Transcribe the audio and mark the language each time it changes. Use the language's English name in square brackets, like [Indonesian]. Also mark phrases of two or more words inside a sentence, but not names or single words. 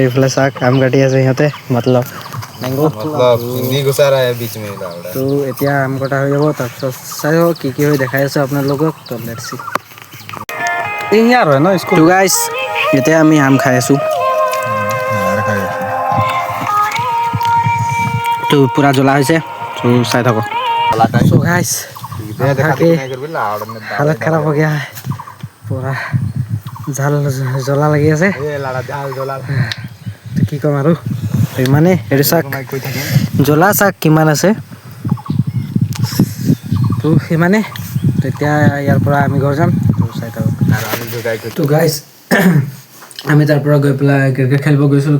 [Assamese] এইফালে চাওক আম কাটি আছে সিহঁতে, মতলব মেংগো। তো এতিয়া আম কটা হৈ যাব, তাৰপিছত চাই থাকক কি হয় দেখাই আছোঁ আপোনালোকক। তো [English] let's see. [Assamese] তো গাইজ এতিয়া আমি আম খাই আছোঁ। তো পূৰা জ্বলা হৈছে, তো চাই থাকক। [English] So guys, [Hindi] हालत खराब हो गया है, पूरा [Assamese] জাল জ্বলা লাগি আছে। কি ক'ম আৰু ইমানে। এইটো চাক জ্বলা চাক কিমান আছে। তো সিমানে। তেতিয়া ইয়াৰ পৰা আমি ঘৰ যাম। তো চাই থাকক। তো গাইজ আমি তাৰ পৰা গৈ পেলাই ক্ৰিকেট খেলিব গৈছিলোঁ।